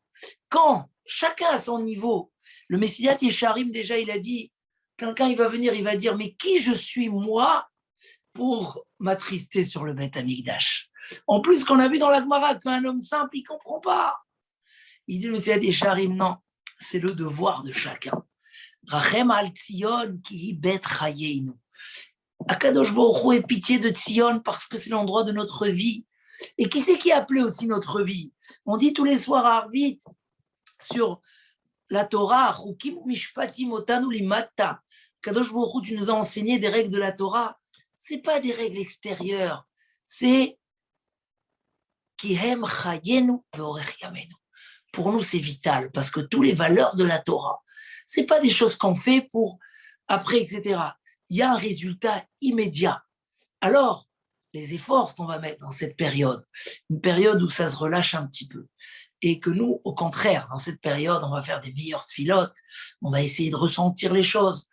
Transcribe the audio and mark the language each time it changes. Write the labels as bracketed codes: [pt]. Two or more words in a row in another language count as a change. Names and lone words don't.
[fr] Quand chacun à son niveau, le Messilat Yesharim, déjà, il a dit, quelqu'un, il va venir, il va dire, mais qui je suis, moi, pour m'attrister sur le Bet Amikdash? En plus, qu'on a vu dans la Gemara qu'un homme simple, il ne comprend pas. Il dit, le Messilat Yesharim, non, c'est le devoir de chacun. [he] רחם על ציון כי בית חיינו. הקדוש ברוך הוא [fr] ait pitié de Tzion parce que c'est l'endroit de notre vie. Et qui c'est qui a appelé aussi notre vie? On dit tous les soirs à Arvit sur la Torah, [he] חוקים משפטים אותנו לימדת. הקדוש ברוך הוא, [fr] tu nous as enseigné des règles de la Torah. C'est pas des règles extérieures, c'est [he] כי הם חיינו ואורך ימינו. [fr] Pour nous, c'est vital parce que toutes les valeurs de la Torah, c'est pas des choses qu'on fait pour après, etc. Il y a un résultat immédiat. Alors, les efforts qu'on va mettre dans cette période, une période où ça se relâche un petit peu, et que nous, au contraire, dans cette période, on va faire des meilleures tfilotes, on va essayer de ressentir les choses.